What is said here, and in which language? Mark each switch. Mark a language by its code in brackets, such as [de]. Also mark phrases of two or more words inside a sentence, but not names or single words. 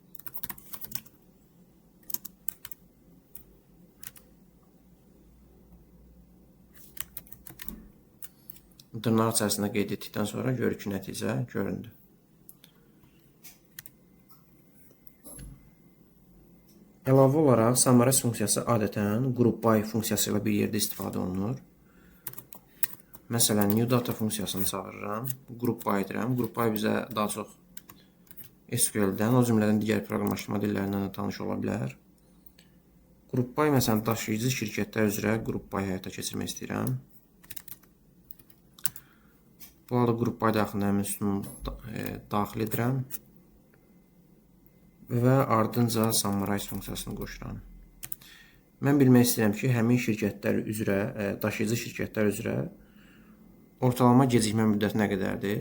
[az] Dırnaq içərisində qeyd etdikdən sonra görür ki, nəticə göründü. Əlavə olaraq summarize funksiyası adətən [en] group by [az] funksiyası ilə bir yerdə istifadə olunur. Məsələn, [en] new data [az] funksiyasını çağırıram, [en] group by [az] edirəm. [en] Group by [az] bizə daha çox SQL-dən, o cümlədən digər proqramlaşdırma dillərindən də tanış ola bilər. [en] Group by, [az] məsələn, daşıyıcı şirkətlər üzrə [en] group by [az] həyata keçirmək istəyirəm. Bu halda [en] group by [az] daxilində həmin sütunu daxil edirəm və ardınca summarize funksiyasını qoşuram. Mən bilmək istəyirəm ki, həmin şirkətlər üzrə, daşıyıcı şirkətlər üzrə ortalama gecikmə müddəti nə qədərdir?